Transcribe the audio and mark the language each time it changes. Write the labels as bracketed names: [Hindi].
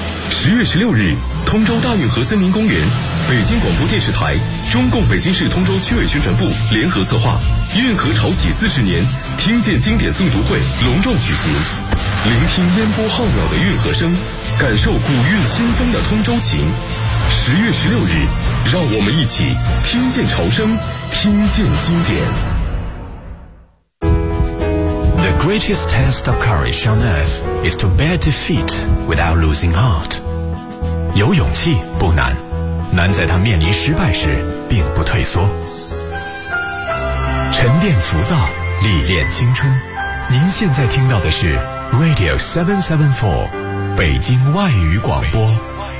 [Chinese] 10月16日，通州大运河森林公园，北京广播电视台、中共北京市通州区委宣传部联合策划“运河潮起40年”听见经典诵读会隆重举行，聆听烟波浩渺的运河声，感受古韵新风的通州情。 10月16日，让我们一起听见潮声，听见经典。 [English] The greatest test of courage on earth is to bear defeat without losing heart. [Chinese] 有勇气不难，难在他面临失败时并不退缩。沉淀浮躁，历练青春。您现在听到的是 Radio 774，北京外语广播。